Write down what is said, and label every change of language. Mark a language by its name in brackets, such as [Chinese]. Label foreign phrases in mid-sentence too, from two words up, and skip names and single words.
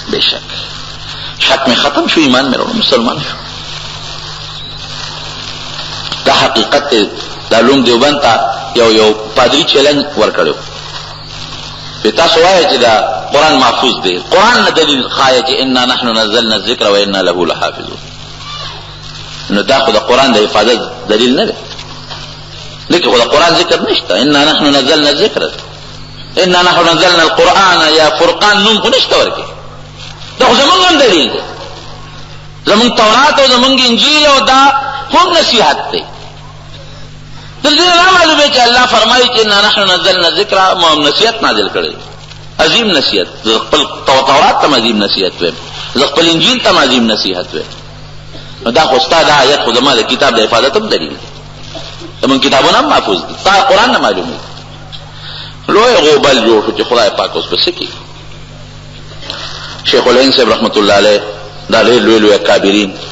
[Pashto] بېشک شک مې ختم شو، ایمان مې راوړ، مسلمان شو. دا حقیقت دی. دا لوم دیوبند ته یو پادري چیلنج ورکړی، په تاسو وایئ چې دا قرآن محفوظ دی، قرآن نه دلیل ښایي چې [Arabic] انا نحن نزلنا الذکر و انا له لحافظون. [Pashto] نو دا خو د قرآن د حفاظت دلیل نه دی، لیکن خو د قرآن ذکر نشته. [Arabic] انا نحن نزلنا الذکر، انا نحن نزلنا القرآن [Pashto] یا فرقان نوم خو نشته ورکې، دا خو زمونږ هم دلیل دی. زمونږ تورات او زمونږ انجیل او دا هم نصیحت دی. دلته نه معلومه چې الله فرمایي چې [Arabic] انا نحن نزلنا الذکر، [Pashto] ما هم نصیحت نازل کړی، عظیم نصیحت. زه خپل تورات ته عظیم نصیحت ویم، زه خپل انجیل ته عظیم نصیحت ویم. نو دا خو ستا دا آیت خو زما د کتاب د حفاظت هم دلیل دی، زمونږ کتابونه هم محفوظ دي، ستا قرآن نه معلومه دي. لوی غوبل جوړ شو چې خدای پاک اوس به څه کړي، شیخ الهند صاحب [Arabic] رحمت الله علیه [Pashto] دا ډېر لوی لوی اکابرین